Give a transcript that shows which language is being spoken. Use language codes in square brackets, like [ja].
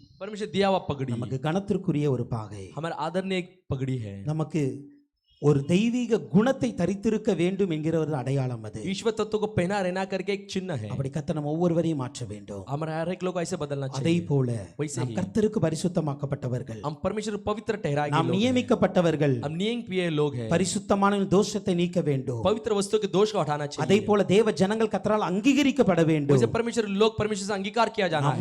[hi] परमेश्वर दिया हुआ पगड़ी [ta] நமக்கு கனத்திற்குரிய ஒரு பாகை. [hi] हमारे आदरणीय एक पगड़ी है [ta] நமக்கு ஒரு தெய்வீக குணத்தை தரித்திருக்க வேண்டும் என்கிற ஒரு அடையாளம் அது. [hi] ईश्वर तत्व को पहना रहना करके एक चिन्ह है [ta] அப்படி கர்த்தர் நம்ம ஒவ்வொருவரையும் மாற்ற வேண்டும். [hi] हमारे हर एक लोग को ऐसे बदलना [ta] அதே [hi] चाहिए [ta] போல [hi] वैसे [ta] நாம் [hi] ही [ta] கர்த்தருக்கு பரிசுத்தமாக்கப்பட்டவர்கள், [hi] हम परमेश्वर पवित्र ठहराए गए [ta] நாம் [hi] लोग हैं। [ta] நியமிக்கப்பட்டவர்கள், [hi] हम नियम किए लोग हैं [ta] பரிசுத்தமான தோஷத்தை நீக்க வேண்டும். [hi] पवित्र वस्तु के दोष को हटाना [ta] அதே [hi] चाहिए [ta] போல தேவ ஜனங்கள் கர்த்தரால் அங்கீகரிக்கப்பட வேண்டும். [hi] वैसे परमेश्वर लोग परमेश्वर से अंगीकार किया जाना